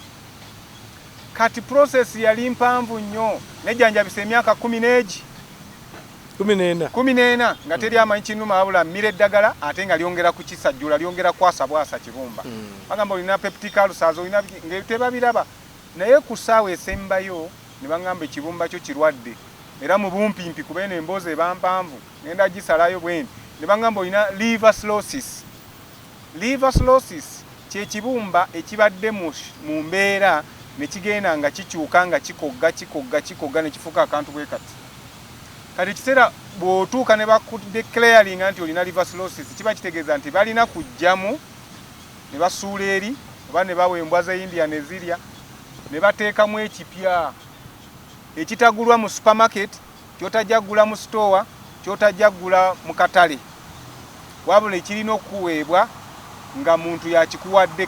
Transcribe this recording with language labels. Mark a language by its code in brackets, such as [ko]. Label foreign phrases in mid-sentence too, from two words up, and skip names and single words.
[lg] Kati process yali mpanvu nnyo nejjanjabisa emyaka 14 nga teri amanyi kinnuma wabula mmira eddagala ate nga lyongera kukisajjula lyongera kwasa bwasa kibumba. Bagamba olina [en] peptic ulcers [lg] olina tebabiraba naye ku ssaawa esembayo ne baŋŋamba ekibumba kyo kirwadde era mu bumpimpi kubeera emboozi eba mpanvu ngenda gisalayo bwenti ne baŋŋamba olina [en] liver cirrhosis. Liver cirrhosis [lg] kye kibumba ekibadde mu mbeera ne kigenda nga kikyuka nga kikogga ne kifuuka akantu bwe kati. Kati ekiseera bw'otuuka ne bakudeclaringa nti olina [en] liver cirrhosis [lg] kiba kitegeeza nti balina kujjamu ne basuula eri oba ne bawa embwa ze India ne zirya ne bateekamu ekipya ekitagulwa mu supermarket kyotajja kugula mu store kyotajja kugula mu katale wabula ekirina okuweebwa nga muntu yakikuwadde.